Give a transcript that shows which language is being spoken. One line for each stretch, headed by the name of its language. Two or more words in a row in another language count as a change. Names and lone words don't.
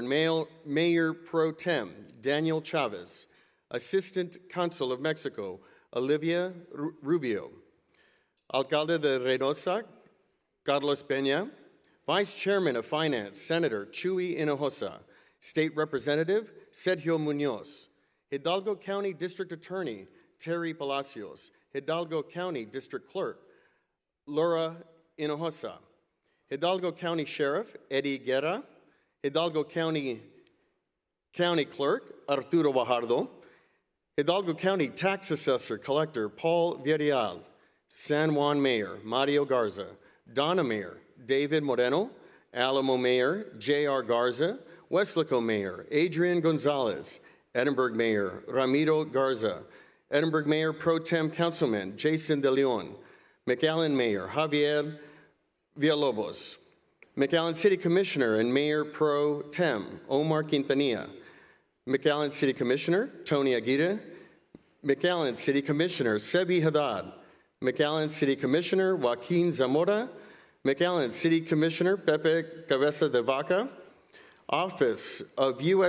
English: and Mayor Pro Tem Daniel Chavez, Assistant Consul of Mexico Olivia Rubio,
Spanish: Alcalde de Reynosa
English: Carlos Peña, Vice Chairman of Finance Senator Chuy Hinojosa, State Representative Sergio Munoz, Hidalgo County District Attorney Terry Palacios, Hidalgo County District Clerk Laura Hinojosa, Hidalgo County Sheriff Eddie Guerra, Hidalgo County Clerk Arturo Bajardo, Hidalgo County Tax Assessor Collector Paul Villarreal, San Juan Mayor Mario Garza, Donna Mayor David Moreno, Alamo Mayor J.R. Garza, Weslaco Mayor Adrian Gonzalez, Edinburgh Mayor Ramiro Garza, Edinburgh Mayor Pro Tem Councilman Jason De Leon, McAllen Mayor Javier Villalobos, McAllen City Commissioner and Mayor Pro Tem Omar Quintanilla, McAllen City Commissioner Tony Aguirre, McAllen City Commissioner Sebi Haddad, McAllen City Commissioner Joaquin Zamora, McAllen City Commissioner Pepe Cabeza de Vaca, Office of U.S.